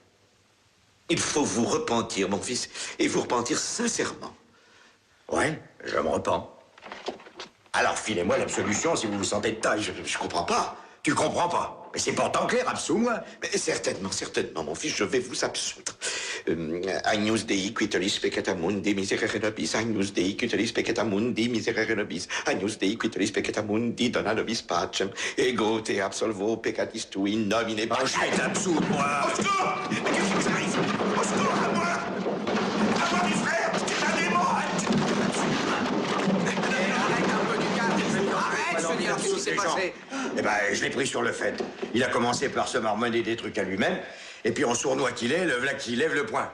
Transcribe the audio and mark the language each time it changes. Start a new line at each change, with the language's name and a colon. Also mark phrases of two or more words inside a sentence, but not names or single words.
French: Il faut vous repentir, mon fils, et vous repentir sincèrement. Ouais, je me repens. Alors filez-moi l'absolution si vous vous sentez de taille. Je comprends pas. Tu comprends pas? Mais c'est pourtant clair, absous-moi. Mais certainement, certainement, mon fils, je vais vous absoudre.
Latin: Agnus Dei quitolis peccata mundi miserere nobis, Agnus Dei quitolis peccata mundi miserere nobis, Agnus Dei quitolis peccata mundi dona nobis pacem, ego te absolvo peccatis tui in nomine Patris.
French: Je vais t'absoudre-moi. Au secours! Mais qu'est-ce qui vous arrive? Au secours, à moi! À moi, mes frères! C'est un démon! Arrête, je veux dire, qu'est-ce qui s'est passé? Eh ben, je l'ai pris sur le fait. Il a commencé par se marmonner des trucs à lui-même, Et puis en sournois qu'il est, le v'là qui lève le poing.